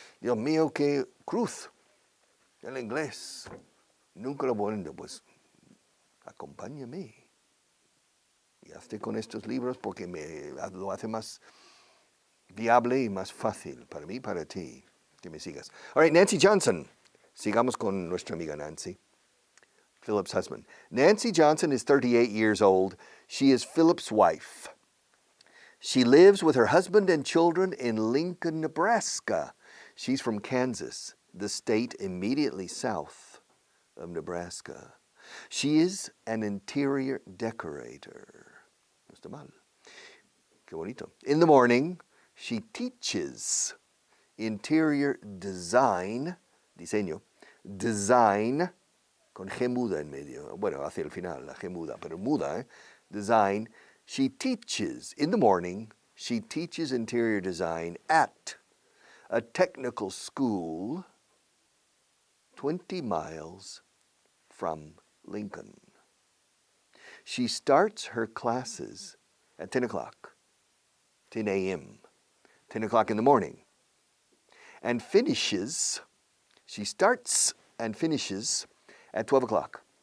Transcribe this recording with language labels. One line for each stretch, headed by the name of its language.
Spanish: Dios mío, qué cruz, el inglés. Nunca lo bueno, pues, acompáñame. Y hazte con estos libros porque lo hace más viable y más fácil para mí y para ti que me sigas.
English: All right,
Spanish: Nancy Johnson. Sigamos con nuestra amiga Nancy, Philip's husband.
English: Nancy Johnson is 38 years old. She is Philip's wife. She lives with her husband and children in Lincoln, Nebraska. She's from Kansas, the state immediately south of Nebraska. She is an interior decorator.
Spanish: No está mal. Qué bonito.
English: In the morning, she teaches interior design,
Spanish: diseño, design, con G muda en medio. Bueno, hacia el final, la G muda, pero muda, design.
English: She teaches, in the morning, she teaches interior design at a technical school 20 miles from Lincoln. She starts her classes at 10 o'clock, 10 a.m., 10 o'clock in the morning, and she starts and finishes at 12 o'clock.